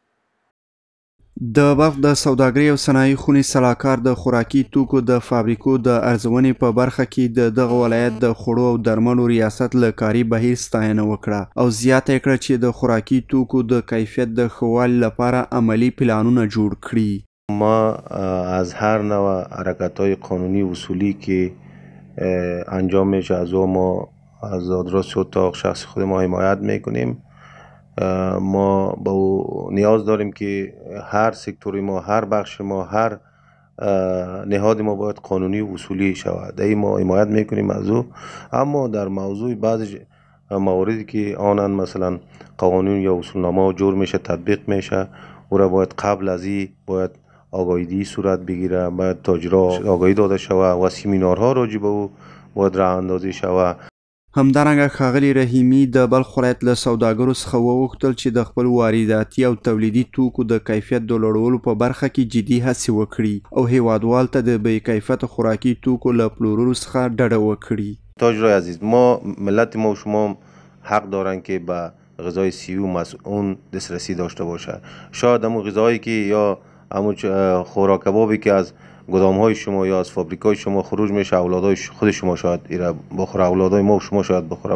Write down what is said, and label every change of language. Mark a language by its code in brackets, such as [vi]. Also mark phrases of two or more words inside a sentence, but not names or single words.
[ps] د بلخ د سوداګرۍ او صنایع خونې سلاکار د خوراکي توکو د فابریکو د ارزونې په برخه کې د دغه ولایت د خوړو او درملو ریاست له کاري بهیر ستاینه وکړه او زیاته یې کړه چې د خوراکي توکو د کیفیت د ښه والي لپاره عملي پلانونه جوړ کړي. [fa] ما از هر نوع حرکت‌های قانونی اصولی که انجام میشه از ما از آدرس اتاق شخص خود ما حمایت میکنیم. ما با نیاز داریم که هر سکتوری ما، هر بخش ما، هر نهاد ما باید قانونی و اصولی شود. ای ما حمایت میکنیم از او. اما در موضوع بعضی مواردی که آنن مثلا قانون یا اصولنامه جور میشه، تطبیق میشه، او را باید قبل از این باید آگاهی صورت بگیره، باید تاجرها آگاهی داده شود و سیمینارها راجع به او باید راه اندازی شود. [ps] همدارنګه ښاغلي رحیمي د بلخ ولایت له سوداګرو څخه وغوښتل چې د خپل وارداتي او تولیدي توکو د کیفیت د لوړولو په برخه کې جدي هڅې وکړي او هیوادوال ته د بې کیفیته خوراکي توکو له پلورلو څخه ډډه وکړي. [fa] تاجرای عزیز، ما ملت ما و شما حق دارن که به غذای صحی و مسئول دسترسی داشته باشه. شاید همون غذایی که یا همون خوراک کبابی که از گدام های شما یا از فابریکای شما خروج میشه، اولادای خود شما شاید ایره بخوره، اولادای ما و شما شاید بخوره.